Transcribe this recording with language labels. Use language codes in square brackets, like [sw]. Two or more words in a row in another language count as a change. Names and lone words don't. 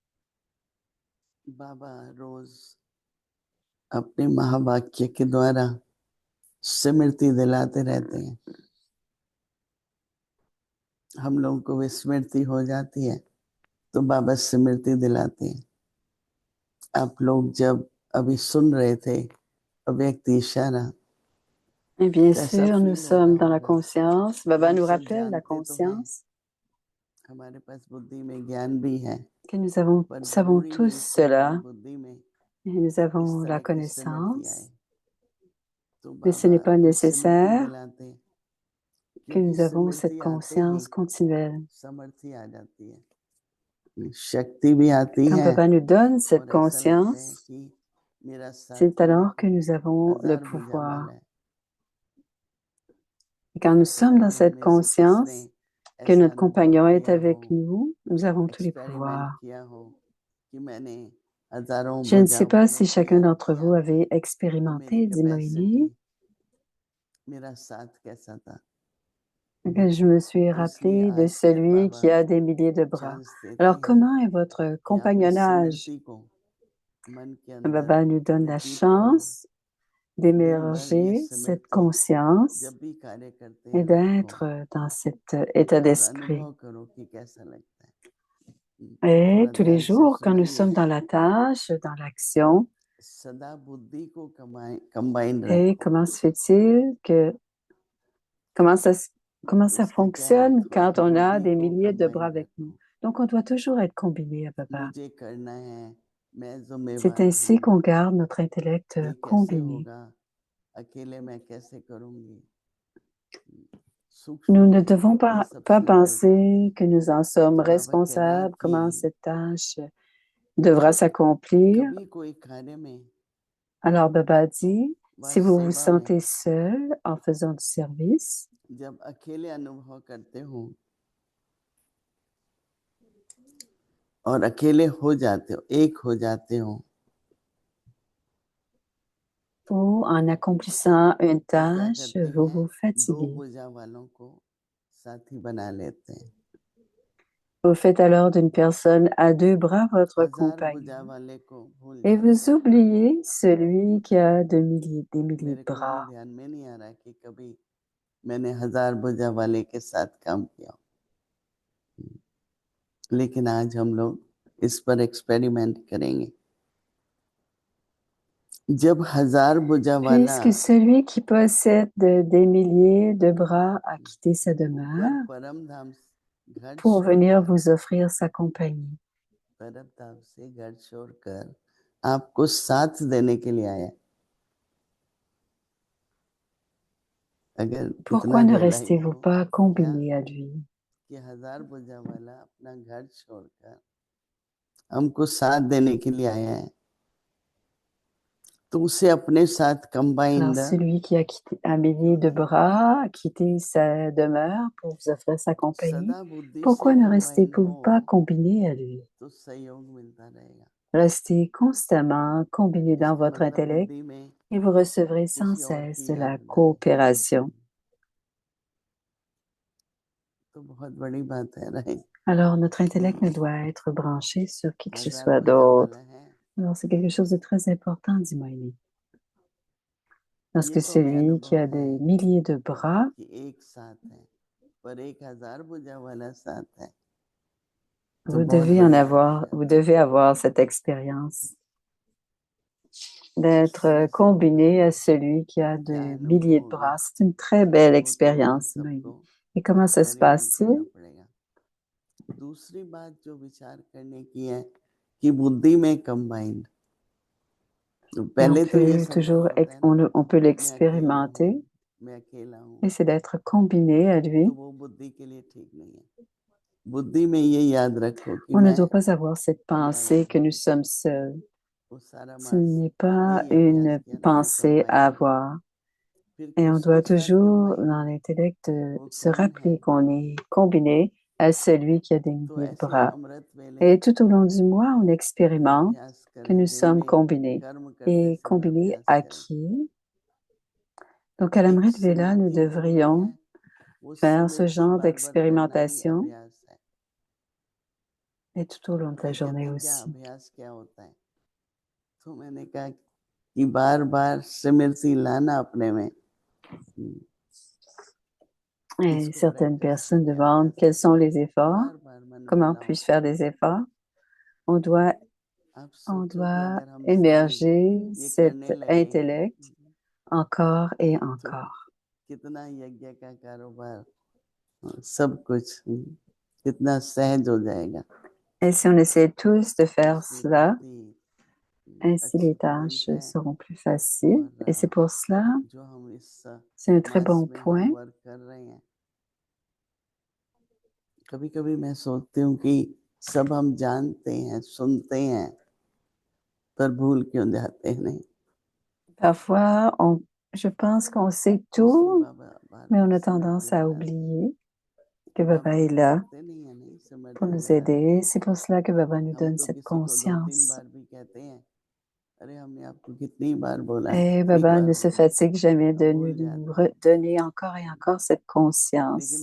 [hi] बाबा रोज अपने महावाक्य के द्वारा स्मृति दिलाते रहते हैं। हम लोगों को विस्मृति हो जाती है तो बाबा स्मृति दिलाते हैं। आप लोग जब अभी सुन रहे थे अव्यक्त इशारा [fr] Et bien [hi] कैसा [fr] sûr, nous [hi] फील हो [fr] sommes [hi] रहा [fr] dans la [hi] होगा। [fr] conscience. Baba [hi] हम [fr] nous [hi] सब [fr] rappelle la [hi] जानते तो हैं [fr] conscience, [hi] हमारे पास बुद्धि में ज्ञान भी है, [fr] que nous [hi] पर [fr] savons [hi] जरूरी [fr] tous [hi] नहीं कि हमारी [fr] cela, [hi] बुद्धि में [fr] et nous [hi] इस [fr] avons la [hi] तरह की स्मृति आए। [fr] connaissance, [hi] तो [fr] mais ce [hi] बाबा [fr] n'est pas [hi] कुछ स्मृति [fr] nécessaire [hi] दिलाते हैं, [fr] que [hi] क्योंकि [fr] nous avons cette [hi] स्मृति आते ही [fr] conscience continuelle. [hi] समर्थी आ जाती है, शक्ति भी आती [fr] Quand [hi] है, [fr] Baba nous donne cette [hi] और ऐसा लगता है [fr] conscience, [hi] कि मेरा [fr] c'est [hi] साथी [fr] alors que nous avons le [hi] 1000 भुजा [fr] pouvoir. [hi] वाला है। [fr] Et quand nous sommes [hi] पता [fr] dans [hi] नहीं हम [fr] cette [hi] में से किसने [fr] conscience, que [hi] ऐसा [fr] notre [hi] अनुभव [fr] compagnon est [hi] किया हो, [fr] avec nous avons tous les [hi] एक्सपेरिमेंट [fr] pouvoirs. [hi] किया हो कि मैंने हजारों [fr] Je ne sais [hi] भुजाओं [fr] pas [hi] को [fr] si chacun [hi] त्याग [fr] d'entre [hi] किया, [fr] vous avait [hi] तो मेरी [fr] expérimenté, dit [hi] कैपेसिटी, [fr] Moïni, [hi] मेरा साथ कैसा था। [fr] que je me suis [hi] तो इसलिए [fr] rappelé de [hi] आज फिर [fr] celui [hi] बाबा [fr] qui a des milliers de bras. [hi] चांस देते [fr] Alors, [hi] हैं [fr] comment est votre [hi] कि आप इस [fr] compagnonnage? [hi] स्मृति को मन के अंदर [fr] Baba nous donne la [hi] रिपीट करो, [fr] chance [hi] दिन भर ये [fr] d'émerger cette [hi] स्मृति [fr] conscience [hi] जब भी कार्य करते [fr] et [hi] हैं रखो, [fr] d'être dans cet état [hi] और [fr] d'esprit. [hi] अनुभव करो कि कैसा लगता है। [fr] Et [hi] थोड़ा [fr] tous les [hi] ध्यान से [fr] jours, quand nous [hi] सुनिए, [fr] sommes dans la tâche, dans l'action, [hi] सदा बुद्धि को कंबाइन [fr] et [hi] रखो। [fr] comment se fait-il que, comment ça, comment ça [hi] उसका क्या अर्थ [fr] fonctionne [hi] हुआ, [fr] quand on a [hi] बुद्धि [fr] des [hi] को [fr] milliers de bras [hi] कंबाइन [fr] avec nous? [hi] रखो, [fr] Donc, on doit toujours être combiné à Baba. [hi] मुझे करना है, मैं [fr] C'est [hi] जिम्मेवार [fr] ainsi [hi] हूँ, [fr] qu'on garde notre intellect [hi] ये कैसे [fr] combiné. [hi] होगा, अकेले मैं कैसे करूँगी। [fr] Nous [hi] सूक्ष्म [fr] ne [hi] में [fr] devons [hi] ये [fr] pas, [hi] सब [fr] pas [hi] संकल्प होते हैं। [fr] penser que nous en sommes [hi] तो बाबा कह रहे हैं [fr] responsables, comment [hi] कि [fr] cette tâche devra s'accomplir. [hi] कभी कोई कार्य में [fr] Alors Baba dit, [hi] व [fr] si vous vous [hi] सेवा में [fr] sentez seul en faisant du service, [hi] जब अकेले अनुभव करते हो और अकेले हो जाते हो, एक हो जाते हो, [fr] ou en accomplissant une [hi] तो क्या [fr] tâche, [hi] करते [fr] vous [hi] हैं, [fr] vous [hi] दो [fr] fatiguez. [hi] भुजा वालों को साथी बना लेते हैं। [fr] Vous faites alors d'une personne à deux bras votre [hi] 1000 भुजा [fr] compagnon [hi] वाले को भूल [fr] et [hi] जाते [fr] vous [hi] हैं। [fr] oubliez celui qui a des milliers de [hi] मेरे को ये [fr] bras. [hi] ध्यान में नहीं आ रहा कि कभी मैंने 1000 भुजा वाले के साथ काम किया, लेकिन आज हम लोग इस पर एक्सपेरिमेंट करेंगे। जब 1000 भुजा वाला [fr] Puisque celui qui possède des milliers de bras a quitté sa [hi] ऊपर [fr] demeure [hi] परम धाम घर [fr] pour venir [hi] छोड़कर, [fr] vous offrir sa compagnie. [hi] परम धाम से घर छोड़कर आपको साथ देने के लिए आया। अगर [fr] Pourquoi [hi] इतना [fr] ne [hi] रियलाइज [fr] restez-vous [hi] हो [fr] pas [hi] क्या [fr] combiné à lui? [hi] कि 1000 भुजा वाला अपना घर छोड़कर हमको साथ देने के लिए आया है, तो उसे अपने साथ [fr] Alors, [hi] कंबाइंड [fr] celui qui a quitté un millier [hi] क्यों [fr] de [hi] नहीं [fr] bras, a quitté sa demeure pour vous offrir sa compagnie, [hi] सदा बुद्धि से [fr] pourquoi ne [hi] कंबाइंड [fr] restez-vous [hi] हो [fr] pas combiné à lui? [hi] तो सहयोग मिलता रहेगा। [fr] Restez constamment combiné dans [hi] इसका [fr] votre [hi] मतलब [fr] intellect [hi] बुद्धि में [fr] et vous recevrez sans [hi] किसी और [fr] cesse [hi] की [fr] de la [hi] याद ना आए, [fr] coopération. [hi] तो बहुत बड़ी बात है, राइट। [fr] Alors, notre intellect ne doit être branché sur qui que ce [hi] 1000 [fr] soit [hi] भुजा वाला [fr] d'autre. [hi] है, [fr] Alors, c'est quelque chose de très important, dit Moïni. Parce [hi] ये [fr] que [hi] तो हमें [fr] celui qui [hi] अनुभव [fr] a [hi] है [fr] des milliers de bras, [hi] कि एक साथ है, पर एक 1000 भुजा वाला साथ है, तो [fr] vous [hi] बहुत [fr] devez en [hi] बड़ी बात हो [fr] avoir, vous [hi] जाती है। [fr] devez avoir cette expérience [hi] तो इस [fr] d'être [hi] तरह से [fr] combiné à celui qui a [hi] क्या [fr] de [hi] अनुभव [fr] milliers de [hi] होगा [fr] bras. C'est une très belle [hi] वो तो हम [fr] expérience, [hi] सबको [fr] Moïni. Et comment ça se [hi] एक्सपेरिमेंट [fr] passe-t-il? [hi] करना पड़ेगा। दूसरी बात जो विचार करने की है कि बुद्धि में कंबाइंड, तो [fr] Et on [hi] पहले तो ये [fr] peut [hi] संकल्प [fr] toujours, [hi] होता है ना, [fr] on peut [hi] मैं अकेला हूँ, [fr] l'expérimenter, [hi] मैं अकेला हूँ, [fr] et c'est d'être combiné à [hi] तो [fr] lui. [hi] वो बुद्धि के लिए ठीक नहीं है। बुद्धि में ये याद रखो कि [fr] On ne [hi] मैं [fr] doit pas avoir cette pensée [hi] अलग [fr] que [hi] हूँ, [fr] nous sommes seuls. [hi] वो सारा [fr] Ce [hi] मास [fr] n'est pas [hi] यही अभ्यास [fr] une [hi] किया ना, मैं [fr] pensée à [hi] कंबाइंड हूँ। [fr] avoir. [hi] फिर [fr] Et on doit [hi] सोचना क्यों [fr] toujours, [hi] नहीं, [fr] dans l'intellect, [hi] वो [fr] se [hi] कौन है। [fr] rappeler qu'on est combiné à celui qui a des [hi] तो [fr] milliers de [hi] ऐसे [fr] bras. [hi] अमृत वेले [fr] Et tout au long du mois, on [hi] ये [fr] expérimente [hi] अभ्यास [fr] que [hi] करें, [fr] nous [hi] दिन [fr] sommes [hi] में [fr] combinés. [hi] कर्म करते [fr] Et [hi] समय [fr] combinés [hi] अभ्यास [fr] à [hi] करें। [fr] qui? Donc, à [hi] एक [fr] l'Amrit Vela, nous [hi] समाधि जो होती है [fr] devrions [hi] वो [fr] faire ce [hi] स्मृति [fr] genre [hi] बार बार करना ही [fr] d'expérimentation [hi] अभ्यास है। [fr] et tout au long de la [hi] ये कहते [fr] journée [hi] हैं क्या [fr] aussi. [hi] अभ्यास क्या होता है, तो मैंने कहा कि बार बार स्मृति लाना अपने में, [fr] Et [hi] इसको [fr] certaines [hi] प्रैक्टिस [fr] personnes [hi] कहते हैं, [fr] demandent [hi] अभ्यास [fr] quels [hi] कहते [fr] sont [hi] हैं। [fr] les efforts, [hi] बार बार मन में [fr] comment [hi] लाओ, [fr] puis-je faire des efforts? On doit [hi] आप [fr] On [hi] सोचो कि [fr] doit [hi] अगर हम सभी [fr] émerger [hi] ये [fr] cet [hi] करने लगे [fr] intellect encore et [hi] तो [fr] encore. [hi] कितना यज्ञ का कारोबार, सब कुछ कितना सहज हो जाएगा। [fr] Et si on essaie tous de faire [hi] इसलिए [fr] cela, [hi] बहुत ही [fr] ainsi [hi] अच्छी [fr] les [hi] पॉइंट [fr] tâches [hi] है। [fr] seront plus faciles. [hi] और [fr] Et c'est pour cela, [hi] जो हम इस [fr] c'est un très [hi] मास [fr] bon [hi] में हम [fr] point. [hi] वर्क कर रहे हैं, कभी कभी मैं सोचती हूँ कि सब हम जानते हैं, सुनते हैं, पर भूल क्यों जाते हैं नहीं। [fr] Parfois, je pense qu'on sait [hi] इसलिए [fr] tout, [hi] बाबा बार [fr] mais on [hi] बार [fr] a [hi] स्मृति [fr] tendance à [hi] दिलाते हैं। [fr] oublier que [hi] बाबा [fr] Baba est là [hi] कहते नहीं है, नहीं [fr] pour [hi] स्मृति [fr] nous [hi] दिलाते। [fr] aider. C'est pour cela que Baba nous [hi] हम [fr] donne [hi] तो [fr] cette [hi] किसी को 2-3 [fr] conscience. [hi] बार भी कहते हैं, अरे हमने आपको कितनी बार बोला है, [fr] Et [hi] कितनी [fr] Baba [hi] बार [fr] ne se [hi] बोला है, [fr] fatigue jamais [hi] हम [fr] de [hi] भूल [fr] nous [hi] जाते हैं। [fr] redonner encore et encore cette [hi] लेकिन